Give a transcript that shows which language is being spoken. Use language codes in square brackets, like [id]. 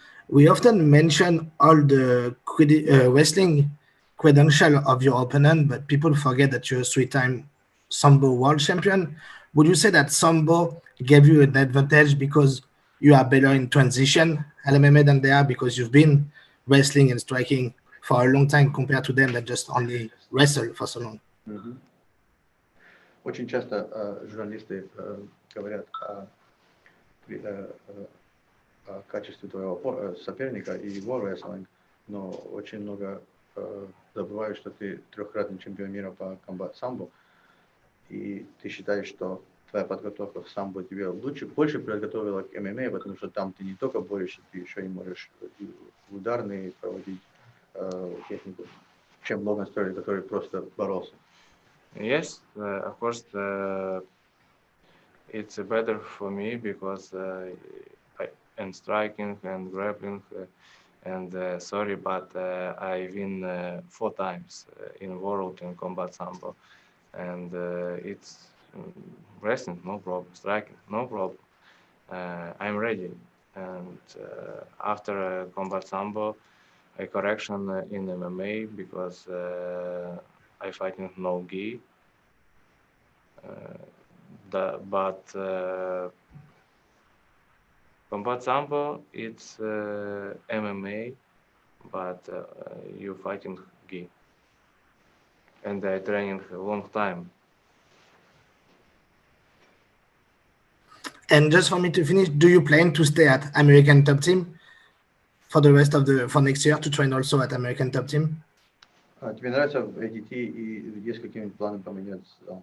[en] We often mention all the wrestling credential of your opponent, but people forget that you're a three-time Sambo world champion. Would you say that Sambo gave you an advantage because you are better in transition at MMA than they are because you've been wrestling and striking for a long time compared to them that just only wrestle for so long? [ru] Очень часто журналисты говорят о качестве твоего соперника и его рестлинг, но очень много забывают, что ты трехкратный чемпион мира по комбат самбо, и ты считаешь, что твоя подготовка в самбо тебе больше подготовила к ММА, потому что там ты не только борешься, ты еще и можешь ударные проводить технику, чем Логан Сторли, который просто боролся. [en] Yes, of course, it's better for me because and striking and grappling sorry, but I win 4 times in world in combat sambo, and it's wrestling, no problem, striking, no problem. I'm ready, and after combat sambo, a correction in MMA because I fighting no gi, but combat sambo it's MMA, but you fighting gi, and I training a long time. And just for me to finish, do you plan to stay at American Top Team for the rest of for next year to train also at American Top Team? [ru] Тебе нравится ADT и есть какие-нибудь планы поменяться?